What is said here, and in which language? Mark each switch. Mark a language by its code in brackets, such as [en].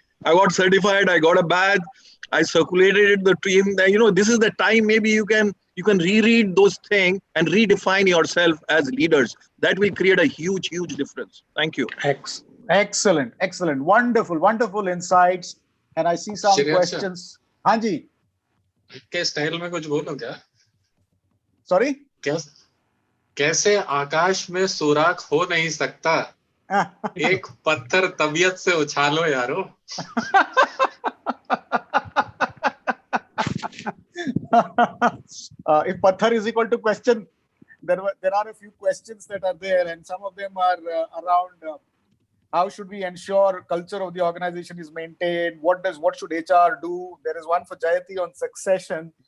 [en] I got certified, I got a badge, I circulated it the team. This is the time maybe you can reread those things and redefine yourself as leaders. That will create a huge, huge difference. Thank you. Excellent. Wonderful insights. And I see some questions. [hi] Hanji. के style में कुछ बोलो क्या? [en] Sorry? [hi] कैसे आकाश में सुराख हो नहीं सकता? एक पत्थर तबीयत से उछालो यारो. [en] If patthar is equal to question, there are a few questions that are there, and some of them are around how should we ensure culture of the organization is maintained? What should HR do? There is one for Jayati on succession.